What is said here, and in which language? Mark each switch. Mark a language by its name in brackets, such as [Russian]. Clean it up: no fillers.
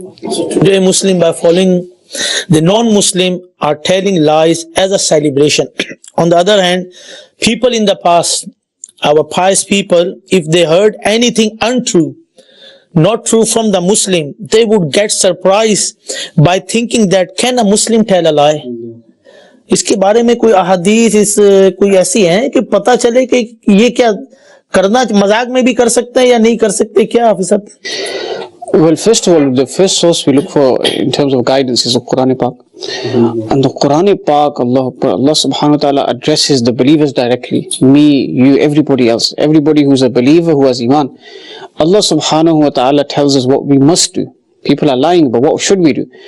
[English] So today Muslim, by following the non-Muslim, are telling lies as a celebration. On the other hand, people in the past, our pious people, if they heard anything untrue, not true from the Muslim, they would get surprised by thinking that can a Muslim tell a lie? [Hindi] इसके बारे में कोई अहादीस कोई ऐसी है कि पता चले कि ये क्या करना मजाक में भी कर सकते हैं या नहीं कर सकते क्या हाफिज साहब? [English] Well, first of all, the first source we look for in terms of guidance is the Quran Pak. And the Quran Pak, Allah subhanahu wa ta'ala addresses the believers directly. Me, you, everybody else. Everybody who's a believer, who has Iman. Allah subhanahu wa ta'ala tells us what we must do. People are lying, but what should we do?